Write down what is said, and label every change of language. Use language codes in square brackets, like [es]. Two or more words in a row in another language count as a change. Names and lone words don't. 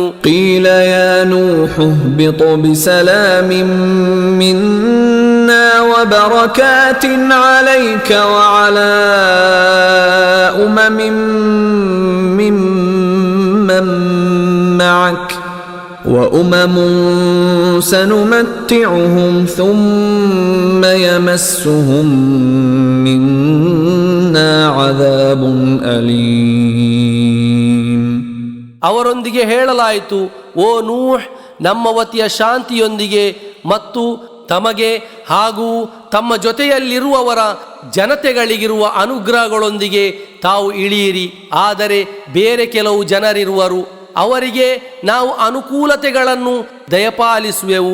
[ar] قيل يا نوح اهبط بسلام منا وبركات عليك وعلى أمم ممن معك وأمم سنمتعهم ثم يمسهم منا عذاب أليم. [kn] ಅವರೊಂದಿಗೆ ಹೇಳಲಾಯಿತು, ಓ ನೂಹ್, ನಮ್ಮ ವತಿಯ ಶಾಂತಿಯೊಂದಿಗೆ ಮತ್ತು ತಮಗೆ ಹಾಗೂ ತಮ್ಮ ಜೊತೆಯಲ್ಲಿರುವವರ ಜನತೆಗಳಿಗಿರುವ ಅನುಗ್ರಹಗಳೊಂದಿಗೆ ತಾವು ಇಳಿಯಿರಿ. ಆದರೆ ಬೇರೆ ಕೆಲವು ಜನರಿರುವರು, ಅವರಿಗೆ ನಾವು ಅನುಕೂಲತೆಗಳನ್ನು ದಯಪಾಲಿಸುವೆವು.